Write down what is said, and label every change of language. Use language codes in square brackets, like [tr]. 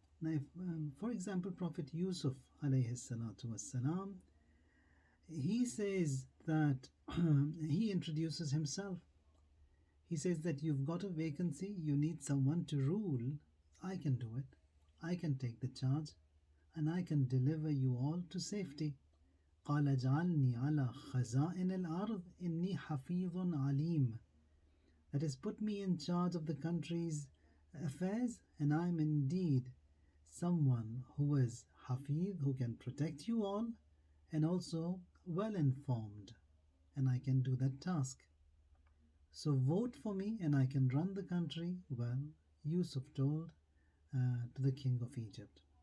[en] Now, if, for example, Prophet Yusuf alayhi salatu wassalam, he says that he introduces himself. He says that you've got a vacancy, you need someone to rule. I can do it. I can take the charge and I can deliver you all to safety. [ar] قال اجعلني على خزائن الأرض إني حفيظ عليم. [en] That is, put me in charge of the country's affairs, and I am indeed someone who is Hafiz, who can protect you all, and also well informed, and I can do that task. So vote for me and I can run the country well, Yusuf told to the king of Egypt.